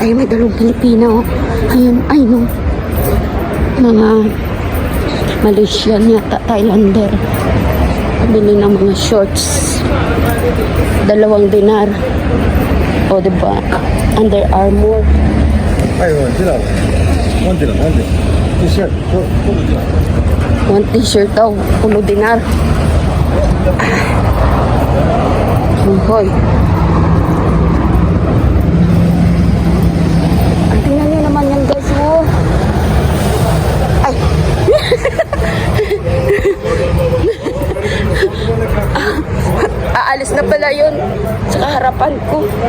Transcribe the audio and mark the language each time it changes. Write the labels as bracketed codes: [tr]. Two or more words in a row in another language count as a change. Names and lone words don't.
[tl] Ay, may dalawang Pilipino. Ayun, ay no. Mga Malaysian yata, Thailander. Bili ng mga shorts. 2 dinar. O, diba? Under Armour. [ar] ايوه دينار 1 دينار 1 دينار تي شيرت [tl] 1 t-shirt daw, 10 dinar. Hoy. Ang tingnan nyo naman yan guys, oh. Ay. Aalis na pala yun sa harapan ko.